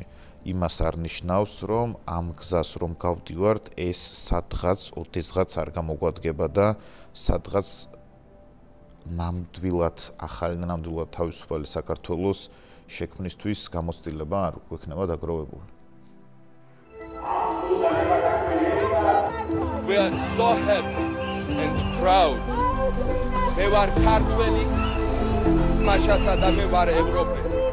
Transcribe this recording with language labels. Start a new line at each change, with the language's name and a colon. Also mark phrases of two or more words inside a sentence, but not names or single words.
Georgian: იმას არ ნიშნავს, რომ ამ გზას რომ გავდივართ, ეს სადღაც ოდესღაც არ გამოგვადგება და სადღაც ნამდვილად ახალი თავისუფალი საქართველოს შექმნისთვის გამოცდილება არ გვექნება დაგროვებული.
English: We are so happy and proud.
Georgian: მე ვარ ქართველი, მაშასა და მე ვარ ევროპელი.